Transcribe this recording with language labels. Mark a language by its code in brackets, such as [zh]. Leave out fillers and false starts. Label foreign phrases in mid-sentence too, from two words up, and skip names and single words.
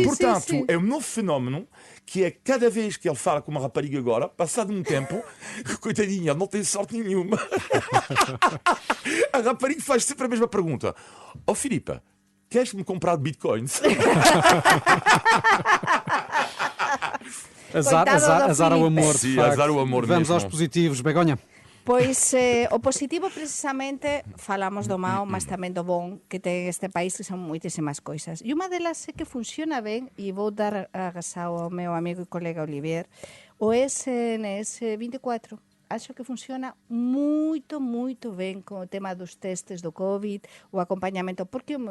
[pt] Portanto, é um novo fenómeno que é cada vez que ele fala com uma rapariga agora, passado um tempo, coitadinha, ele não tem sorte nenhuma. A rapariga faz sempre a mesma pergunta. Ó Filipe, queres-me comprar bitcoins? Azar ao amor, de Sim, facto. azar ao amor Vamos mesmo. aos positivos, Begonha. [gl] Pois o positivo precisamente falamos do mau, mas tamén do bon que ten este país, que son moitísimas coisas. E unha delas é que funciona ben, e vou dar agasao ao meu amigo e colega Olivier, o SNS 24. Acho que funciona moito ben con o tema dos testes do COVID, o acompañamento, porque o meu